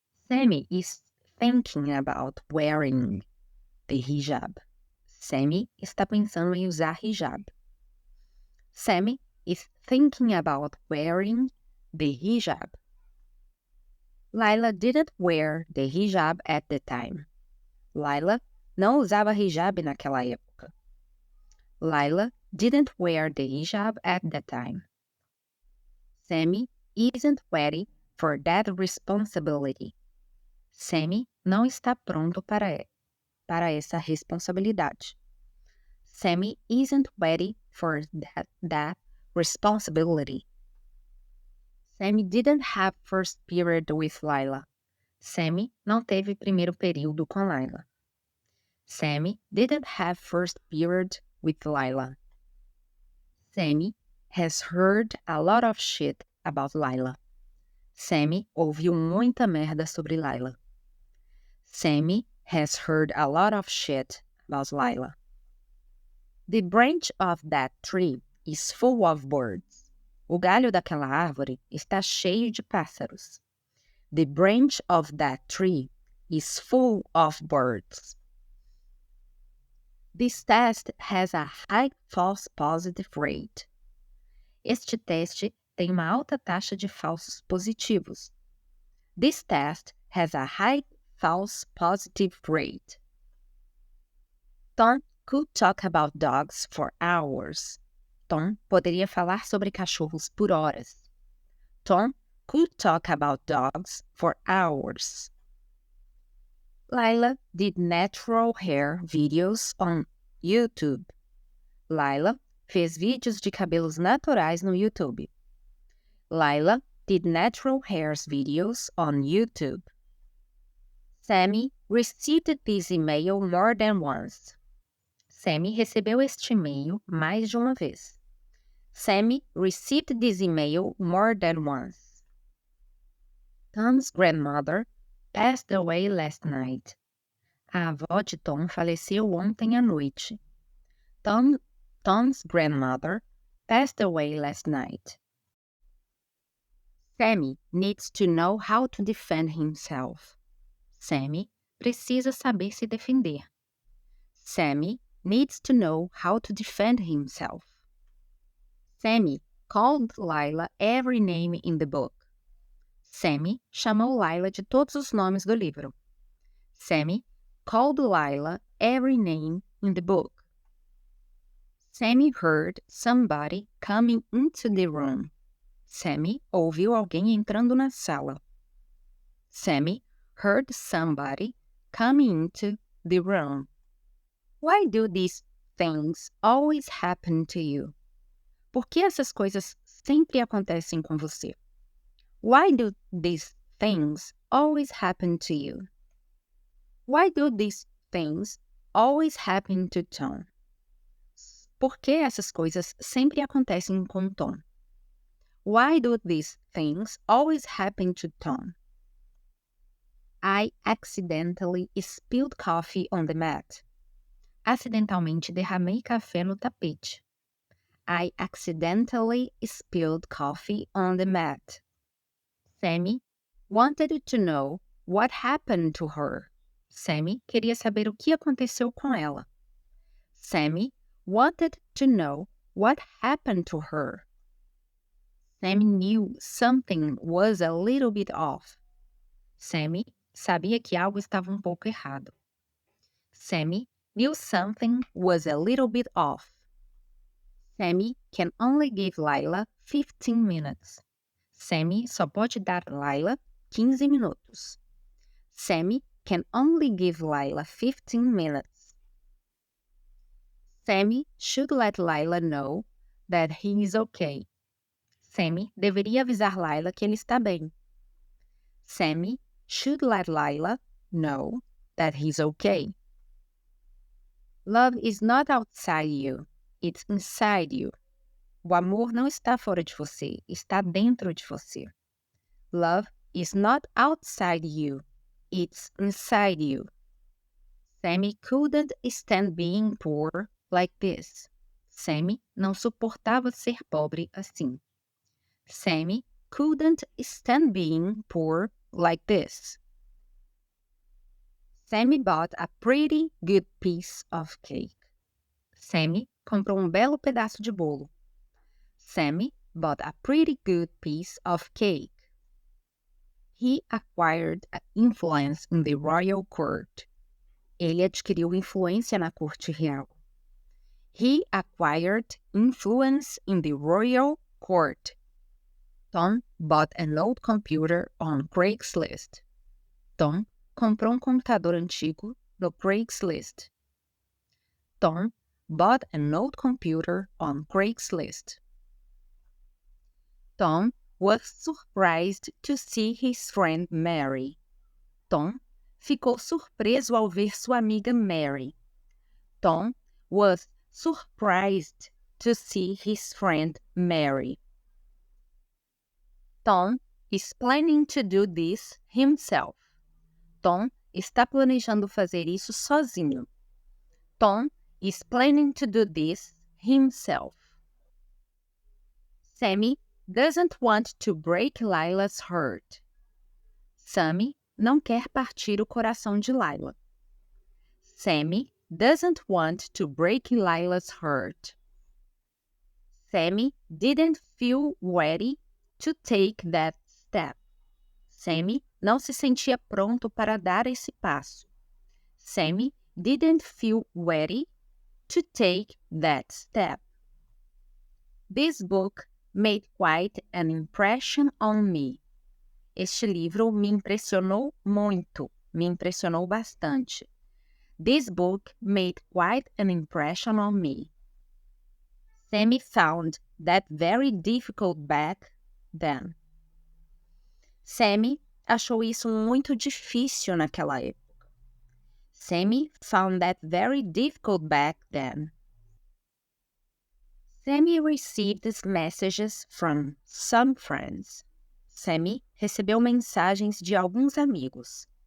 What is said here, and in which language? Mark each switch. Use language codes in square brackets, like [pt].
[en] Sammy is thinking about wearing the hijab. [pt] Sammy está pensando em usar hijab. [en] Sammy is thinking about wearing the hijab. Lila didn't wear the hijab at the time. [pt] Lila não usava hijab naquela época. [en] Lila didn't wear the hijab at the time. Sammy isn't ready for that responsibility. [pt] Sammy não está pronto para essa responsabilidade. [en] Sammy isn't ready for that responsibility. Sammy didn't have first period with Lila. [pt] Sammy não teve primeiro período com Lila. [en] Sammy didn't have first period with Lila. Sammy has heard a lot of shit about Lila. [pt] Sammy ouviu muita merda sobre Lila. [en] Sammy has heard a lot of shit about Lila. The branch of that tree is full of birds. [pt] O galho daquela árvore está cheio de pássaros. [en] The branch of that tree is full of birds. This test has a high false positive rate. [pt] Este teste tem uma alta taxa de falsos positivos. [en] This test has a high false positive rate. Tom could talk about dogs for hours. [pt] Tom poderia falar sobre cachorros por horas. [en] Tom could talk about dogs for hours. Lila did natural hair videos on YouTube. [pt] Lila fez vídeos de cabelos naturais no YouTube. [en] Lila did natural hair videos on YouTube. Sammy received this email more than once. [pt] Sammy recebeu este e-mail mais de uma vez. [en] Sammy received this email more than once. Tom's grandmother passed away last night. [pt] A avó de Tom faleceu ontem à noite. [en] Tom's grandmother passed away last night. Sammy needs to know how to defend himself. [pt] Sammy precisa saber se defender. [en] Sammy needs to know how to defend himself. Sammy called Lila every name in the book. [pt] Sammy chamou Lila de todos os nomes do livro. [en] Sammy called Lila every name in the book. Sammy heard somebody coming into the room. [pt] Sammy ouviu alguém entrando na sala. [en] Sammy heard somebody coming into the room. Why do these things always happen to you? [pt] Por que essas coisas sempre acontecem com você? [en] Why do these things always happen to you? Why do these things always happen to Tom? [pt] Por que essas coisas sempre acontecem com Tom? [en] Why do these things always happen to Tom? I accidentally spilled coffee on the mat. [pt] Acidentalmente derramei café no tapete. [en] I accidentally spilled coffee on the mat. Sammy wanted to know what happened to her. [pt] Sammy queria saber o que aconteceu com ela. [en] Sammy wanted to know what happened to her. Sammy knew something was a little bit off. [pt] Sammy sabia que algo estava um pouco errado. [en] Sammy knew something was a little bit off. Sammy can only give Lila 15 minutes. [pt] Sammy só pode dar Lila 15 minutos. [en] Sammy can only give Lila 15 minutes. Sammy should let Lila know that he is okay. [pt] Sammy deveria avisar Lila que ele está bem. [en] Sammy should let Lila know that he's okay. Love is not outside you, it's inside you. [pt] O amor não está fora de você, está dentro de você. [en] Love is not outside you, it's inside you. Sammy couldn't stand being poor like this. [pt] Sammy não suportava ser pobre assim. [en] Sammy couldn't stand being poor like this. Sammy bought a pretty good piece of cake. [pt] Sammy comprou belo pedaço de bolo. [en] Sammy bought a pretty good piece of cake. He acquired influence in the royal court. [pt] Ele adquiriu influência na corte real. [en] He acquired influence in the royal court. Tom bought an old computer on Craigslist. [pt] Tom comprou computador antigo no Craigslist. [en] Tom bought an old computer on Craigslist. Tom was surprised to see his friend Mary. [pt] Tom ficou surpreso ao ver sua amiga Mary. [en] Tom was surprised to see his friend Mary. Tom is planning to do this himself. [pt] Tom está planejando fazer isso sozinho. [en] Tom is planning to do this himself. Sammy doesn't want to break Lila's heart. [pt] Sammy não quer partir o coração de Lila. [en] Sammy doesn't want to break Lila's heart. Sammy didn't feel ready to take that step. [pt] Sammy não se sentia pronto para dar esse passo. [en] Sammy didn't feel ready to take that step. This book made quite an impression on me. [pt] Este livro me impressionou muito, me impressionou bastante. [en] This book made quite an impression on me. Sammy found that very difficult back then. [pt] Sammy achou isso muito difícil naquela época. [en] Sammy found that very difficult back then. Sammy received messages from some friends. [pt] Sammy recebeu mensagens de alguns amigos.